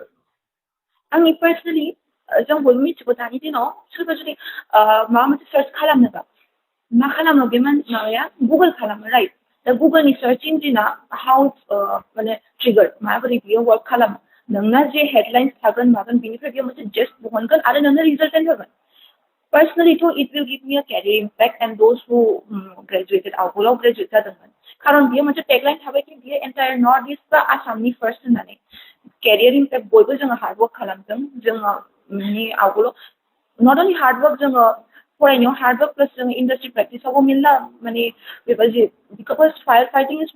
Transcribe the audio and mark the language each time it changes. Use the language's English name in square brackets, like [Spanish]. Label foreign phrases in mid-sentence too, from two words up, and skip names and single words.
[Bodo] आंनि पार्सनेलि जों बयबो मिथिगौ दानि दिनाव सोरबा जुदि माबा मोनसे सार्च खालामनोबा मा खालामो बे माबाया गुगल खालामो राइट दा गुगलनि [English] search engine [Bodo] हाउ माने ट्रिगार माबोरै बियो वर्क खालामो नोंना जे हेडलाइन्स थागोन मागोन बिनिफ्राय बियो मोनसे जेस्ट बहनगोन आरो नोंनो रिजाल्टेन्ट होगोन पार्सनेलिथ' [English] it will give me a career impact and those who graduated [Bodo] आवगोलाव ग्रेजुवेट जादोंमोन खारन बियो मोनसे टेगलाइन थाबाय कि बियो [English] entire North East [Bodo] बा आसामनि फार्स्ट होननानै [English] career impact [Bodo] बयबो जोङो हार्डवर्क खालामदों जोङो माने आवगोलाव [English] not only hardwork [Bodo] जोङो फरायनायाव हार्डवर्क प्लास जोङो [English] industry practice [Bodo] मेरला माने बेबायदि [English] because fire fighting is